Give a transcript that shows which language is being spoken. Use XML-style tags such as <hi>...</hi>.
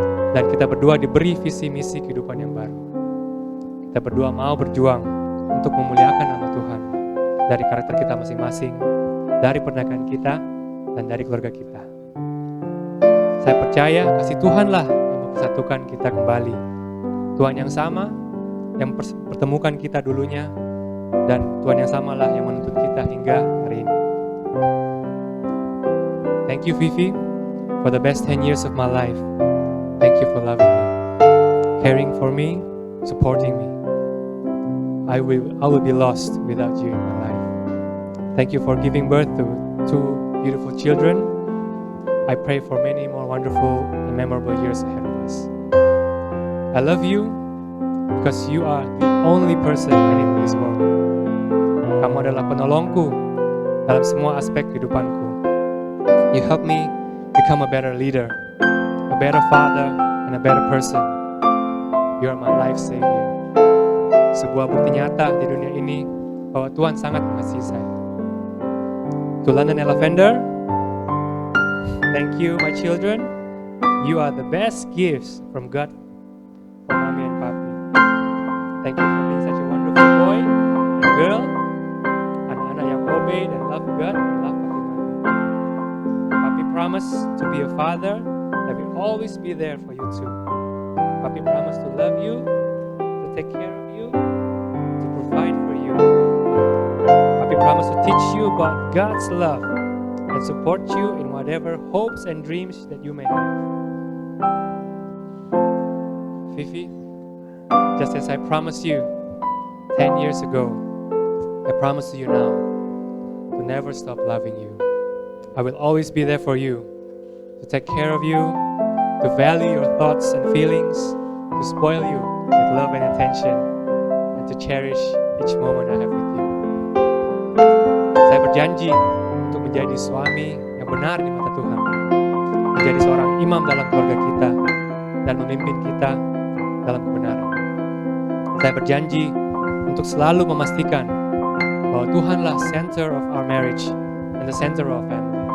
<id>Dan kita berdua diberi visi misi kehidupan yang baru. Kita berdua mau berjuang untuk memuliakan nama Tuhan dari karakter kita masing-masing, dari pernikahan kita, dan dari keluarga kita. Saya percaya kasih Tuhanlah yang mempersatukan kita kembali. Tuhan yang sama yang pertemukan kita dulunya, dan Tuhan yang samalah yang menuntut kita hingga hari ini.</id> <en>Thank you, Vivi, for the best 10 years of my life. Thank you for loving me, caring for me, supporting me. I will be lost without you in my life. Thank you for giving birth to 2 beautiful children. I pray for many more wonderful and memorable years ahead of us. I love you because you are the only person I need in this world.</en> <id>Kamu adalah penolongku dalam semua aspek kehidupanku.</id> <en>You help me become a better leader, a better father, and a better person. You are my life savior.</en> <id>Sebuah bukti nyata di dunia ini bahwa Tuhan sangat mengasihi saya.</id> <en>To London and Lavender, thank you, my children. You are the best gifts from God, from Mommy and Papi. Thank you for being such a wonderful boy and girl.</en> <id>Anak-anak yang</id> <en>obey dan love God and love Papi Mami. Papi promise to be a father that will always be there for you too. Papi promise to love you, to take care of you, to provide for you. Papi promise to teach you about God's love and support you in whatever hopes and dreams that you may have. Fifi, just as I promised you 10 years ago, I promise you now to never stop loving you. I will always be there for you, to take care of you, to value your thoughts and feelings, to spoil you with love and attention, and to cherish each moment I have with you.</en> <id>Saya berjanji untuk menjadi suami yang benar di mata Tuhan, menjadi seorang imam dalam keluarga kita, dan memimpin kita dalam kebenaran. Saya berjanji untuk selalu memastikan bahwa Tuhanlah</id> <en>center of our marriage and the center of our family.</en>